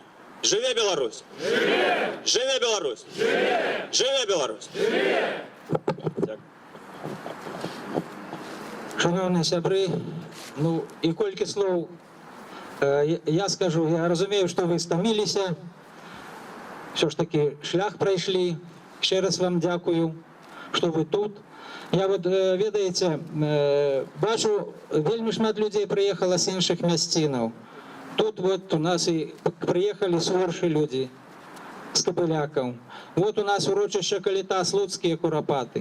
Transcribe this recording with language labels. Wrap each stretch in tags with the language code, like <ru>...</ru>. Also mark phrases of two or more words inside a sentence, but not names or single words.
<be>Жыве Беларусь! Жыве! Жыве Беларусь! Жыве! Жыве Беларусь! Жыве! Шановні сябры, ну і колькі слоў я скажу, я разумею, што вы стаміліся,</be> <uk>все ж таки</uk> <be>шлях прайшлі.</be> <uk>Ще раз вам дякую,</uk> <be>што вы тут. Я вот, ведаеце, бачу, вельмі шмат людзей прыехала з іншых мясцінаў. Тут вот у нас і прыехалі з Оршы людзі, з Капылякаў. Вот у нас урочышча Каліта, слуцкія курапаты.</be>